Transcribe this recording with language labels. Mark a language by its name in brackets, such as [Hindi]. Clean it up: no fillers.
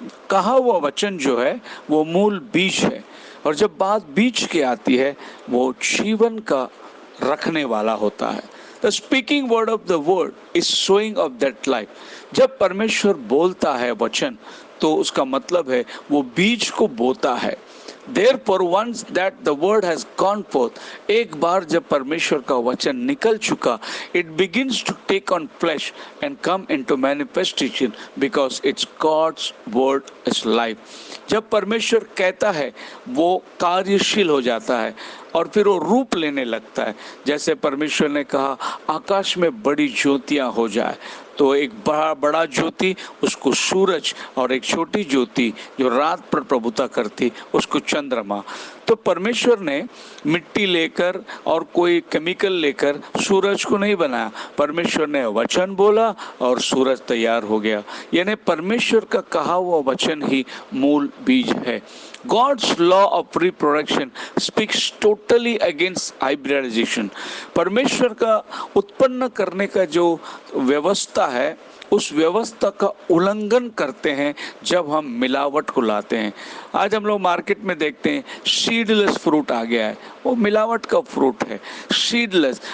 [Hindi] कहा हुआ वचन जो है वो मूल बीज है और जब बात बीज की आती है वो जीवन का रखने वाला होता है। [English] The speaking word of the word is sowing of that life. [Hindi] जब परमेश्वर बोलता है वचन तो उसका मतलब है वो बीज को बोता है। [English] Therefore, once that the word has gone forth, [Hindi] एक बार जब परमेश्वर का वचन निकल चुका, [English] it begins to take on flesh and come into manifestation because it's God's word is life. [Hindi] जब परमेश्वर कहता है वो कार्यशील हो जाता है और फिर वो रूप लेने लगता है। जैसे परमेश्वर ने कहा आकाश में बड़ी ज्योतियां हो जाए, तो एक बड़ा ज्योति उसको सूरज और एक छोटी ज्योति जो रात पर प्रभुता करती उसको चंद्रमा। तो परमेश्वर ने मिट्टी लेकर और कोई केमिकल लेकर सूरज को नहीं बनाया। परमेश्वर ने वचन बोला और सूरज तैयार हो गया। यानी परमेश्वर का कहा हुआ वचन ही मूल बीज है। [English] God's law of reproduction speaks totally against hybridization. [Hindi] परमेश्वर का उत्पन्न करने का जो व्यवस्था है उस व्यवस्था का उल्लंघन करते हैं जब हम मिलावट को लाते हैं। आज हम लोग मार्केट में देखते हैं सीडलेस फ्रूट आ गया है, वो मिलावट का फ्रूट है, सीडलेस।